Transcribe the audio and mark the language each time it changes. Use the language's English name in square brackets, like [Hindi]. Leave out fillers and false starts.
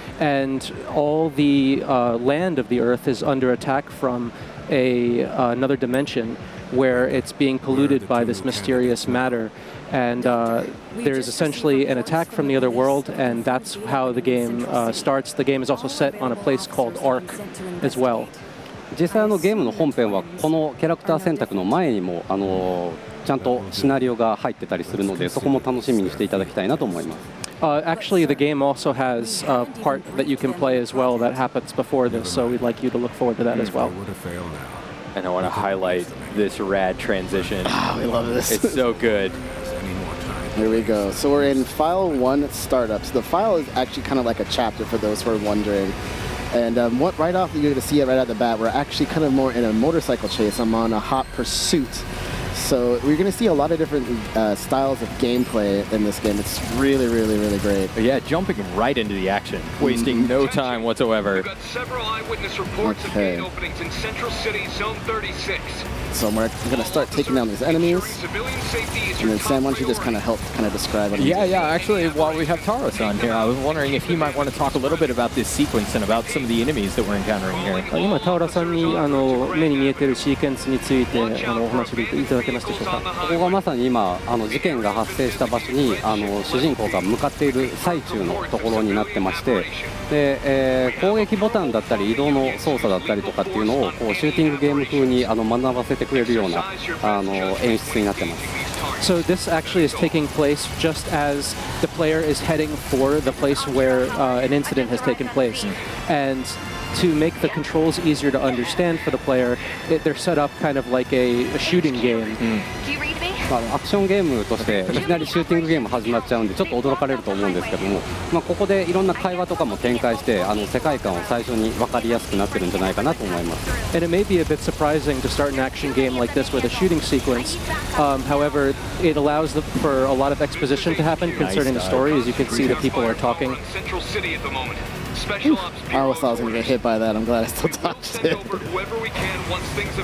[English] And all the land of the Earth is under attack from another dimension where it's being polluted by this mysterious matter. And there's essentially an attack from the other world, and that's how the game starts. The game is also set on a place called Ark as well. [Japanese] 実際ゲームの本編はこのキャラクター選択の前にもちゃんとシナリオが入ってたりするので、そこも楽しみにしていただきたいなと思います。 [English] Actually, the game also has a part that you can play as well that happens before this, so we'd like you to look forward to that as well. And I want to highlight this rad transition. Oh, we love this. It's so good. Here we go. So we're in File 1 Startups. The file is actually kind of like a chapter for those who are wondering. And right off, you're going to see it right out the bat. We're actually kind of more in a motorcycle chase. I'm on a hot pursuit. So we're going to see a lot of different styles of gameplay in this game. It's really, really, really great. Yeah, jumping right into the action, wasting no time whatsoever. We've got several eyewitness reports of gate openings in Central City, Zone 36. So we're going to start taking down these enemies. And then Sam, why don't you just kind of describe it? Yeah. Actually, while we have Taro-san here, I was wondering if he might want to talk a little bit about this sequence and about some of the enemies that we're encountering here. [Japanese] 今タウラさんに目に見えているシーケンスについてお話しいただけますでしょうか。ここがまさに今事件が発生した場所に主人公が向かっている最中のところになってまして、で、攻撃ボタンだったり移動の操作だったりとかっていうのをこうシューティングゲーム風に学ばせてくれるような演出になってます。 [English] So this actually is taking place just as the player is heading for the place where an incident has taken place. And to make the controls easier to understand for the player, they're set up kind of like a shooting game. [Japanese] アクションゲームとしていきなりシューティングゲーム始まっちゃうんでちょっと驚かれると思うんですけども、ここでいろんな会話とかも展開して世界観を最初に分かりやすくなってるんじゃないかなと思います。 [English] And it may be a bit surprising to start an action game like this with a shooting sequence. However, it allows for a lot of exposition to happen concerning the story. As you can see, the people are talking. I almost thought I was going to get hit by that. I'm glad I still dodged it.